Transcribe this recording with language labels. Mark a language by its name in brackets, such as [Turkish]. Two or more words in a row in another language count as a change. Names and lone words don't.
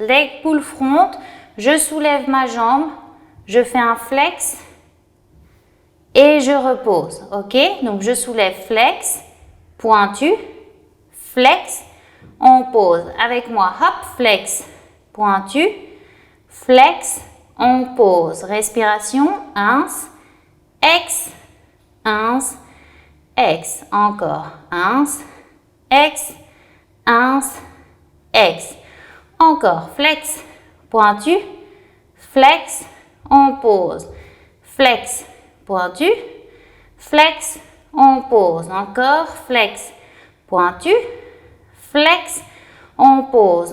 [English] Leg pull front, [French] je soulève ma jambe, je fais un flex et je repose. Ok? Donc je soulève flex, pointu, flex, on pose. Avec moi, hop, flex, pointu, flex, on pose. Respiration, ins, ex, ins, ex. Encore, ins, ex, ins, ex. Encore, flex, pointu, flex, on pose. Flex, pointu, flex, on pose. Encore, flex, pointu, flex, on pose.